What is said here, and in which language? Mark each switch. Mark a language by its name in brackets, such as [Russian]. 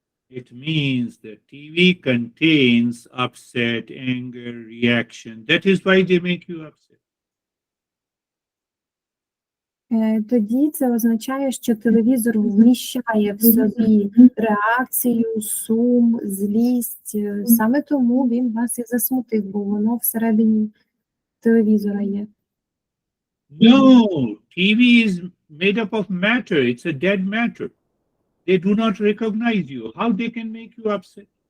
[English] It means that TV contains upset, anger, reaction. That is why they make you upset. [Ukrainian] Тоді це означає, що телевізор вміщає в собі реакцію, сум, злість. Саме тому він вас і засмутив, бо воно всередині телевізора є. [English] No, TV is made up of matter. It's a dead matter. They do not recognize you. How they can make you upset?